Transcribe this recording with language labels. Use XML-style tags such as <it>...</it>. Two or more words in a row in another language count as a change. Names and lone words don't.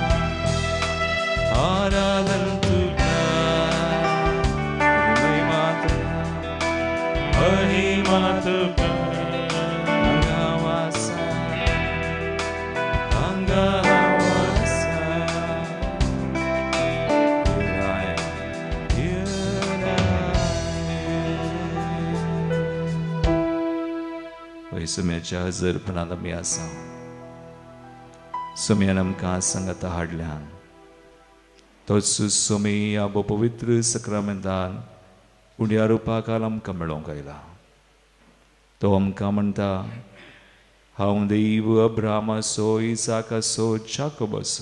<kok>Aradan tuka. Mahima tuka. Mahima tuka. Hangahawasa. Hangahawasa.</kok> <en>Here I am. Here I am.</en> <kok>Oi sumyaच्या हजरपणाला मी आसा. सुम्यान आमकां संगत हाडल्यान. तोच सुमी ह्या पवित्र सक्रामेंतान उड्या रुपाक आमकां मेळोंक आयला. तो आमकां म्हणटा, हांव देव अब्रामाचो, इसाकाचो, जाकोबाचो.</kok>